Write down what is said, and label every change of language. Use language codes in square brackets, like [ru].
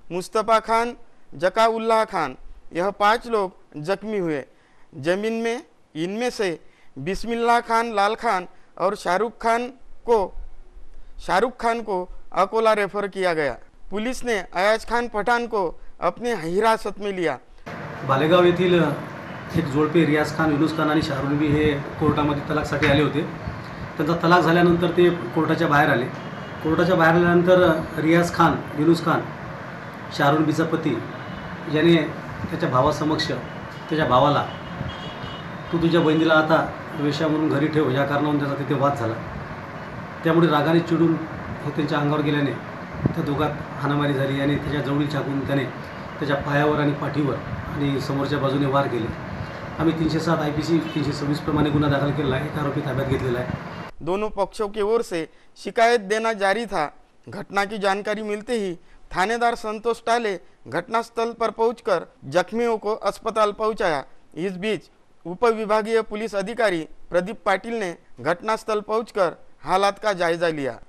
[hi] मुस्तफ़ा खान, जकाउल्लाह खान, यह 5 लोग जख्मी हुए। जमीन में इनमें से बिस्मिल्लाह खान, लाल खान और शाहरुख खान को अकोला रेफर किया गया। पुलिस ने अयाज खान पठाण को अपने हिरासत में लिया। [mr] बालेगाव येथील एक जोडपे रियाज खान, युनुस खान आणि शाहरुख हे कोर्टामध्ये तलाकसाठी आले होते। त्यांचा तलाक झाल्यानंतर ते कोर्टाच्या बाहेर आले। कोर्टाच्या बाहेर आल्यानंतर रियाज खान, युनुस खान, शाहरुख बीचा पती याने त्याच्या भावासमक्ष त्याच्या भावाला तू तुझ्या बहिणीला आता वेश्या म्हणून घरी ठेव या कारणावरून त्याचा तिथे वाद झाला। त्यामुळे रागाने चिडून हे त्यांच्या अंगावर गेल्याने त्या दोघात हाणामारी झाली आणि त्याच्या जवळील चाकून त्याने त्याच्या पायावर आणि पाठीवर आणि समोरच्या बाजूने वार केले। आम्ही 307 IPC 326 प्रमाणे गुन्हा दाखल केलेला आहे। एक आरोपी ताब्यात घेतलेला आहे। [hi] दोनों पक्षों की ओर से शिकायत देना जारी था। घटना की जानकारी मिलते ही थानेदार संतोष टाले घटनास्थल पर पहुंचकर जख्मियों को अस्पताल पहुंचाया। इस बीच उप विभागीय पुलिस अधिकारी प्रदीप पाटिल ने घटनास्थल पहुंचकर हालात का जायजा लिया।